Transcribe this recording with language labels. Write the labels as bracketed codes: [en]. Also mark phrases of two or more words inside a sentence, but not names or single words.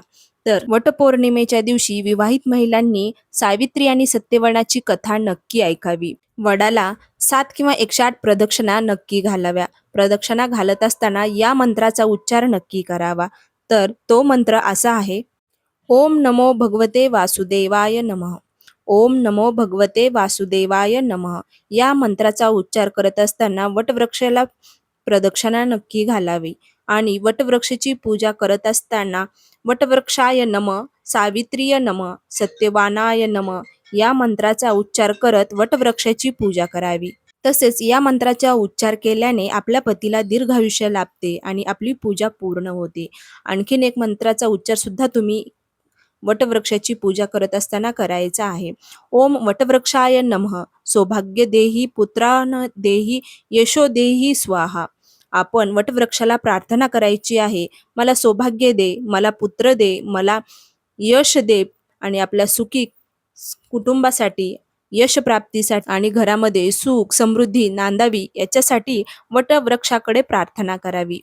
[mr] तर वटपौर्णिमेच्या दिवशी विवाहित महिलांनी सावित्री आणि सत्यवानाची कथा नक्की ऐकावी. वडाला 7 किंवा 108 प्रदक्षिणा नक्की घालाव्या. प्रदक्षिणा घालत असताना या मंत्राचा उच्चार नक्की करावा. तर तो मंत्र असा आहे: [sa] ओम नमो भगवते वासुदेवाय नमः. ओम नमो भगवते वासुदेवाय नमः. [mr] या मंत्राचा उच्चार करत असताना वटवृक्षाला प्रदक्षिणा नक्की घालावी आणि वटवृक्षाची पूजा करत असताना [sa] वटवृक्षाय नमः, सावित्रीय नमः, सत्यवानाय नमः [mr] या मंत्राचा उच्चार करत वटवृक्षाची पूजा करावी. तसेच या मंत्राचा उच्चार केल्याने आपल्या पतीला दीर्घायुष्य लाभते आणि आपली पूजा पूर्ण होते. आणखीन एक मंत्राचा उच्चार सुद्धा तुम्ही वटवृक्षाची पूजा करत असताना करायचा आहे. [sa] ओम वटवृक्षाय नमः, सौभाग्य देही, पुत्रान देही, यशो देही स्वाहा. [mr] आपण वटवृक्षाला प्रार्थना करायची आहे, मला सौभाग्य दे, मला पुत्र दे, मला यश दे आणि आपल्या सुखी कुटुंबासाठी, यश प्राप्तीसाठी आणि घरामध्ये सुख समृद्धी नांदावी याच्यासाठी वटवृक्षाकडे प्रार्थना करावी.